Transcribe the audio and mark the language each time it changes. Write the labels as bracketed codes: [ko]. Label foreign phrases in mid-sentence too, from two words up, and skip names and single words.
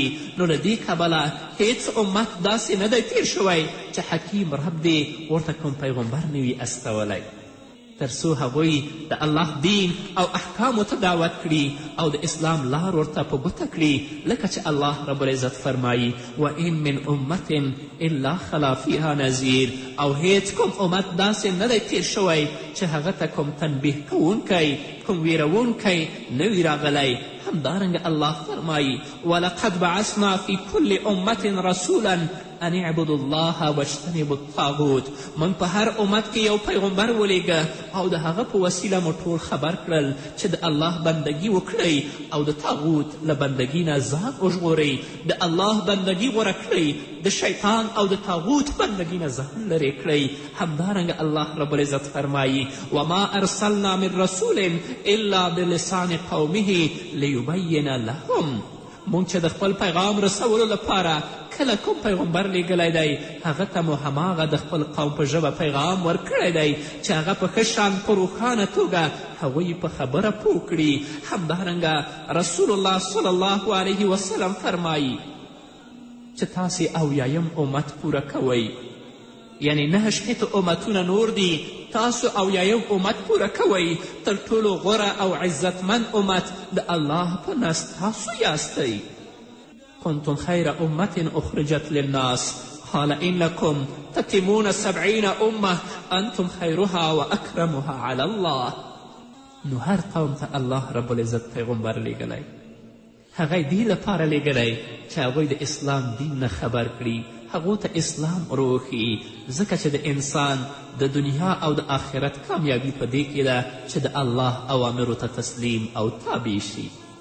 [ps] نو له دې کبله هیڅ امت داسې نه دی تیر شوی چې حکیم رب دې ورته کوم پیغمبر نه وي استولی، تر څو هغوی د الله دین او احکامو ته دعوت کړي او د اسلام لار ورته په ګوته کړي، لکه چې [ar] الله رب العزت [ps] فرمایي [ar] وان من امت الا خلا فیها نذیر، [ps] او هیڅ کوم امت داسې نه دی تیر شوی چې هغه ته کوم تنبیه کوونکی کوم ویرونکی نه وي راغلی. همدارنګه الله فرمایي [ar] ولقد بعثنا فی کل امت رسولا ان اعبدوا الله واجتنبوا الطاغوت، [ps] موږ په هر امت کې یو پیغمبر ولیږه او د هغه په وسیله مو ټول خبر کړل چې د الله بندگی وکړئ او د طاغوت له بندگی نه ځان وژغورئ، د الله بندگی غوره کړئ، د شیطان او د طاغوت بندگی نه ځان لرې کړئ. همدارنګه [ar] الله رب العزت [ps] فرمایي [ar] وما ارسلنا من رسول الا بلسان قومه لیبین لهم، [ps] مونږ چې د خپل پیغام رسولو لپاره کله کوم پیغمبر لیږلی دی هغه ته مو هماغه د خپل قوم په ژبه پیغام ورکړی دی چې هغه په ښه شان په روښانه توګه هغوی په خبره پوه کړي. همدارنګه رسول الله [ar] صلی الله علیه وسلم [ps] فرمایي چې تاسې اویایم امت پوره کوئ، یعنی 9 امتونه نور دي، تاسو اویایم امت پوره کوئ، تر ټولو غوره او عزتمند امت د الله په نزد تاسو یاستئ. [ar] کنتم خیر امت اخرجت للناس قال انکم تتمون 70 امه انتم خیرها و اکرمها علی الله. [ps] نو هر قوم ته [ar] الله رب العزت [ps] پیغمبر لیږلی، هغه دې لپاره لیږلی چې هغوی د اسلام دین نه خبر کړي، هغو ته اسلام روښي، ځکه چې د انسان د دنیا او د آخرت کامیابي په دې کې ده چې د الله اوامرو ته تسلیم او تابع شي.